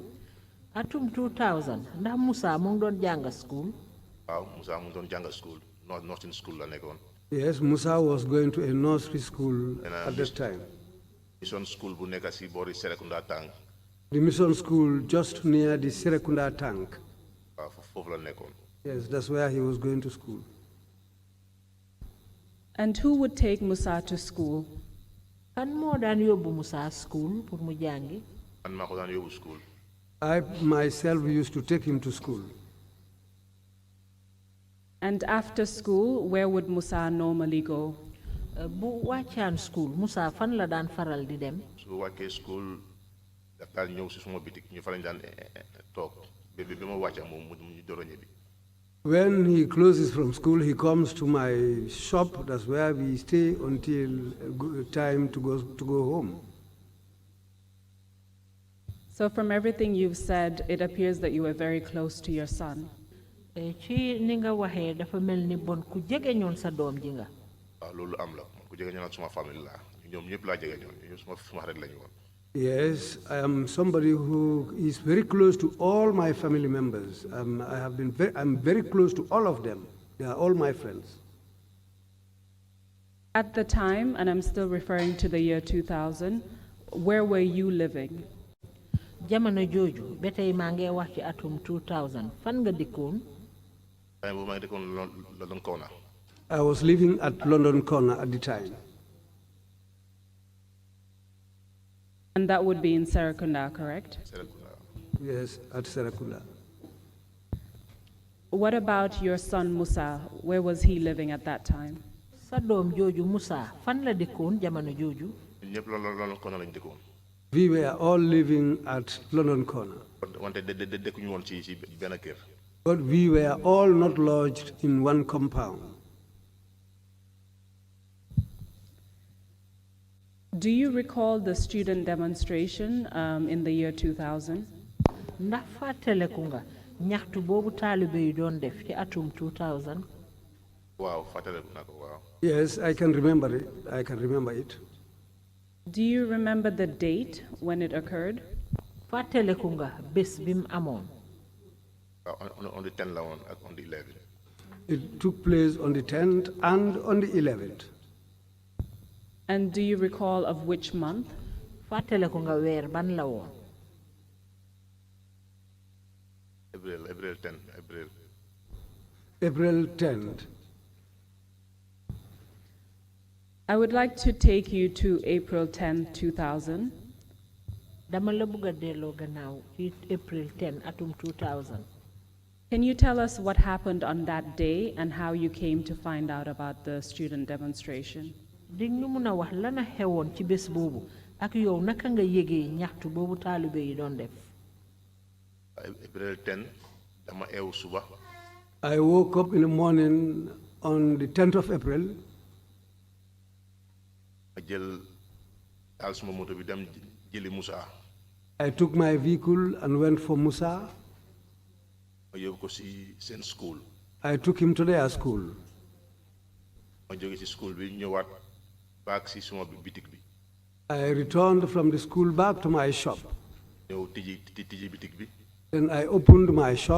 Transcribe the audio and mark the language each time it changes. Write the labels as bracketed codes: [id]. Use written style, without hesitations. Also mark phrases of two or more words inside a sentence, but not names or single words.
[wo] atum 2000 ndax Musa mu ngi doon jàng school. waaw Musa mu ngi doon jàng school [en] nursing school [wo] la nekkoon. [en] Yes, Musa was going to a nursery school at that time. Mission school [wo] bu nekk si boori Serekunda Tank. [en] The mission school just near the Serekunda Tank. [wo] waaw foofu la nekkoon. [en] Yes, that's where he was going to school. And who would take Musa to school? [wo] kan moo daan yóbbu Musa school pour mu jàngi. man maa ko daan yóbbu school. [en] I myself used to take him to school. And after school, where would Musa normally go? [wo] bu wàccaan school Musa fan la daan faral di dem. su wàccee school daf daan ñëw si suma bitik ñu fa lañ daan toog ba ma wàcca moom mu door a ñibbi. [en] When he closes from school, he comes to my shop. That's where we stay until time to go home. So from everything you've said, it appears that you were very close to your son. [wo] Ci ni nga waxee dafa mel ni bon ku jege ñoon sa doom ji nga. waaw loolu am la ku jege ñoon suma famille la ñoom ñëpp laa jege ñoon ñoom suma xarit lañu woon. [en] Yes, I am somebody who is very close to all my family members. I'm very close to all of them. They are all my friends. At the time, and I'm still referring to the year 2000, where were you living? [wo] Jamono jooju ba tey maa ngi wax ci atum 2000 fan nga dëkkoon. maa ngi dëkkoon London Corner. [en] I was living at London Corner at the time. And that would be in Serekunda, correct? Serekunda. Yes, at Serekunda. What about your son Musa? Where was he living at that time? [wo] Sa doom jooju Musa fan la dëkkoon jamono jooju. ñëpp London Corner lañu dëkkoon. [en] We were all living at London Corner. [wo] wante dëkkuñu woon ci benn kër. [en] But we were all not lodged in one compound. Do you recall the student demonstration in the year 2000? [wo] Ndax fàttaleku nga ñaxtu boobu taalibe yi doon def ci atum 2000. waaw fàttaleku naa ko waaw. [en] Yes, I can remember it. I can remember it. Do you remember the date when it occurred? [wo] Fàttaleku nga bés bi mu amoon. [en] On the 10th [wo] la woon ak [en] on the 11th. It took place on the 10th and on the 11th. And do you recall of which month? [wo] Fàttaleku nga weer ban la woon. [en] April 10, April. April 10th. I would like to take you to April 10, 2000. [wo] Dama la bëgg a delloo gannaaw ci April 10 atum 2000. [en] Can you tell us what happened on that day and how you came to find out about the student demonstration? [wo] Di ñu mun a wax lana xewoon ci bés boobu ak yow naka nga yégee ñaxtu boobu taalibe yi doon def. April 10 dama eewu suba. [en] I woke up in the morning on the 10th of April. [wo] ma jël taal suma moto bi dem jëli Musa. [en] I took my vehicle and went for Musa. [wo] ma yóbbu ko si seen school. [en] I took him to their school. [wo] ma jóge si school bi ñëwaat back si suma bitik bi. [en] I returned from the school back to my shop. [wo] ñëw tijji bitik bi. [en] Then I opened my shop.